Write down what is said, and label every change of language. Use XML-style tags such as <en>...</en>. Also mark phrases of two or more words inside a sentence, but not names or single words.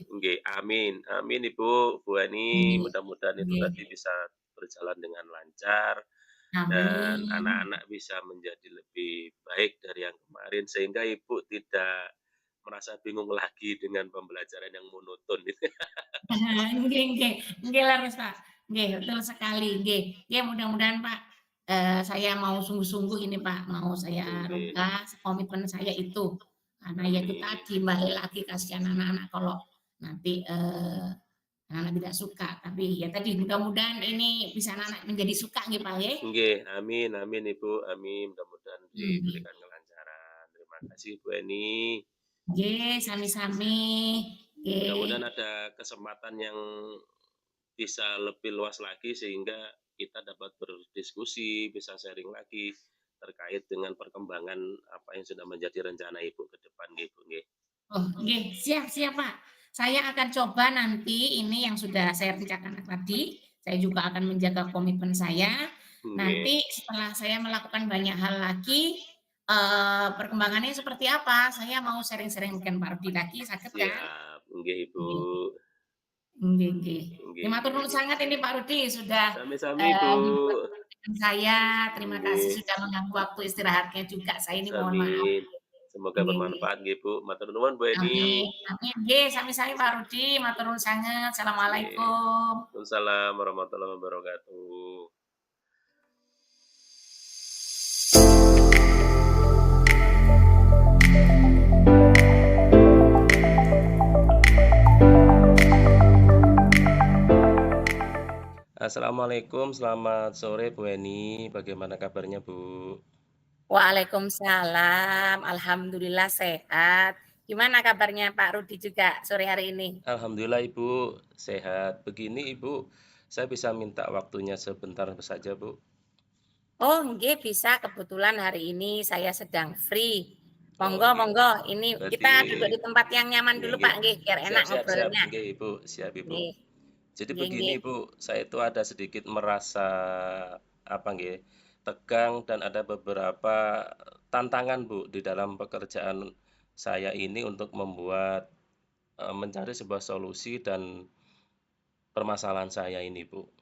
<id>Nggih, amin amin Ibu, Bu Ani, nggih, mudah-mudahan itu nggih. tadi bisa berjalan dengan lancar dan Amin. anak-anak bisa menjadi lebih baik dari yang kemarin, sehingga Ibu tidak merasa bingung lagi dengan pembelajaran yang monoton itu.</id> <jv>Nggih, nggih leres, Pak.</jv> <id>Nggih, betul sekali, nggih. Nggih, mudah-mudahan, Pak, saya mau sungguh-sungguh ini, Pak, mau saya Nggih, rubah komitmen saya itu. Karena ya itu amin. tadi, balik lagi kasihan anak-anak kalau nanti, anak-anak tidak suka. Tapi ya tadi, mudah-mudahan ini bisa anak-anak menjadi suka nggih, Pak, nggih. Nggih, amin amin Ibu, amin, mudah-mudahan Nggih. diberikan kelancaran. Terima kasih Bu Eni.</id> <jv>Nggih, sami-sami.</jv> <id>Mudah-mudahan Nggih. ada kesempatan yang bisa lebih luas lagi sehingga kita dapat berdiskusi, bisa sharing lagi terkait dengan perkembangan apa yang sudah menjadi rencana Ibu ke depan nggih, Bu, nggih. Oh, nggih, siap siap, Pak. Saya akan coba nanti ini yang sudah saya rencanakan tadi, saya juga akan menjaga komitmen saya. Nggih, Nanti setelah saya melakukan banyak hal lagi, perkembangannya seperti apa, saya mau sharing-sharing dengan Pak Rudi lagi, saged kan? siap. Nggih, Ibu.</id> <jv>Nggih nggih nggih. Ya Nggih matur nggih nuwun nggih.</jv> <id>sangat ini Pak Rudi sudah,</id> <jv>Sami-sami, Bu.</jv> <id>dibuat dengan saya. Terima kasih Nggih, sudah mengganggu waktu istirahatnya juga, saya ini mohon maaf. sami. Semoga</id> <jv>Nggih nggih.</jv> <id>bermanfaat nggih, Bu.</id> <jv>Matur nuwun,</jv> <id>Bu Eni. Amin amin.</id> <jv>Nggih, sami-sami Pak Rudi, matur nuwun sanget.</jv> <id>Nggih. Assalamualaikum.</id> <ar>وعليكم السلام ورحمة الله وبركاته.</ar> <id>Assalamualaikum, selamat sore Bu Eni. Bagaimana kabarnya, Bu? Waalaikumsalam, alhamdulillah sehat. Gimana kabarnya Pak Rudi juga sore hari ini? Alhamdulillah Ibu sehat. Begini Ibu, saya bisa minta waktunya sebentar saja Bu? Oh nggih bisa, kebetulan hari ini saya sedang free. Oh Monggo nggih, monggo, ini berarti kita duduk di tempat yang nyaman nggih dulu nggih. Pak, nggih, biar enak Siap siap siap, ngobrolnya. nggih Ibu, siap Ibu. Nggih Jadi nggih begini nggih. Bu, saya itu ada sedikit merasa, apa nggih, tegang dan ada beberapa tantangan Bu, di dalam pekerjaan saya ini untuk membuat, mencari sebuah solusi dan permasalahan saya ini Bu.</id>